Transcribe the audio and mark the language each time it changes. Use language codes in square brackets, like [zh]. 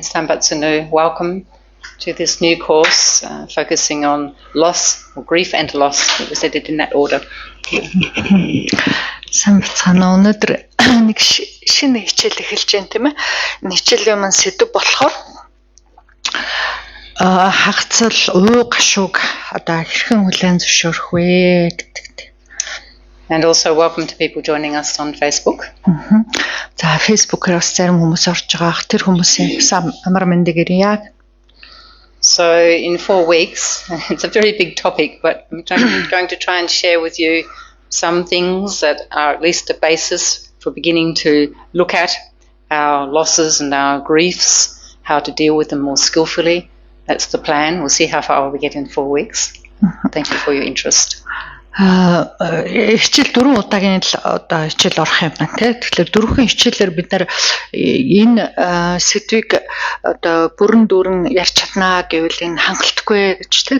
[en] Sambatsunu, welcome to this new course focusing on loss or grief and loss. We said it in that order. [mn] Самбацгаана өнөөдөр нэг шинэ хичээл эхэлж байна тийм ээ. Энэ хичээлийн маань сэдв болохоор хагацал гашууг одоо хэрхэн хүлээн зөвшөөрөх вэ гэдэг. [en] And also welcome to people joining us on Facebook. [mn] За Facebook-оор бас зарим хүмүүс орж байгаа. Тэр хүмүүсийн амар мэндэгэрье. [en] So in 4 weeks, it's a very big topic, but I'm going to try and share with you some things that are at least a basis for beginning to look at our losses and our griefs, how to deal with them more skillfully. That's the plan. We'll see how far we get in 4 weeks. Thank you for your interest. [mn] Хичээл 4 удаагийн одоо хичээл орох юм байна тий. Тэгэхээр дөрвөн хичээлээр бид нар энэ сэдвийг одоо бүрэн ярьж чаднаа гэвэл энэ хангалтгүй гэж тий.